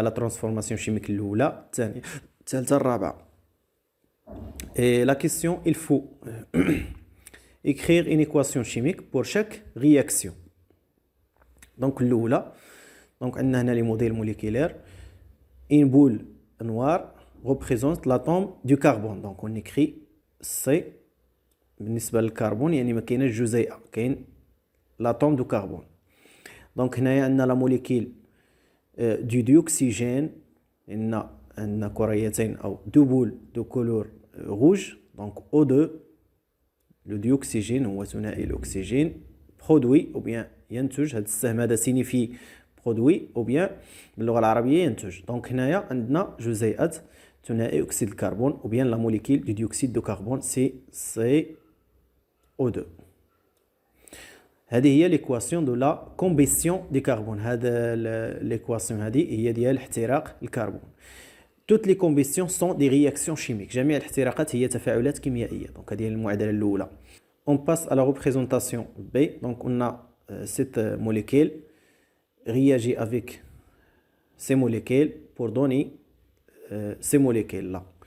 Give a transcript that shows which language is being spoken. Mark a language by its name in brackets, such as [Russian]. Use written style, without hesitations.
[French] la transformation chimique [Arabic] الأولى الثانية الثالثة الرابعة. [French] Et la question, il faut écrire une équation chimique pour chaque réaction. Donc [Arabic] الأولى [French] donc [Arabic] عندنا هنا [French] les modèles moléculaires. Une boule noire représente l'atome du carbone. Donc on écrit C [Arabic] بالنسبة للكربون يعني ما كايناش جزيئة كاين [French] l'atome du carbone. Donc [Arabic] هنايا عندنا [French] la molécule du dioxygène. [Arabic] عندنا كريتين أو [French] deux boules de couleur rouge. Donc O2 le dioxygène [Arabic] هو ثنائي الأكسجين [French] produit ou bien [Arabic] ينتج. هذا السهم هذا [French] signifie produit ou bien [Arabic] باللغة العربية ينتج. [French] Donc [Arabic] هنايا عندنا جزيئة ثنائي أكسيد الكربون [French] ou bien la molécule du dioxyde de carbone c'est CO2. [Arabic] هذه هي [French] l'équation de la combustion du carbone. [Arabic] هذا [French] l'équation [Arabic] هذه هي ديال احتراق الكربون. [French] Toutes les combustions sont des réactions chimiques. [Arabic] جميع الاحتراقات هي تفاعلات كيميائية. Donc هذه هي المعادلة الأولى. [French] On passe à la représentation B. Donc on a cette molécule réagit avec ces molécules pour donner ces molécules là.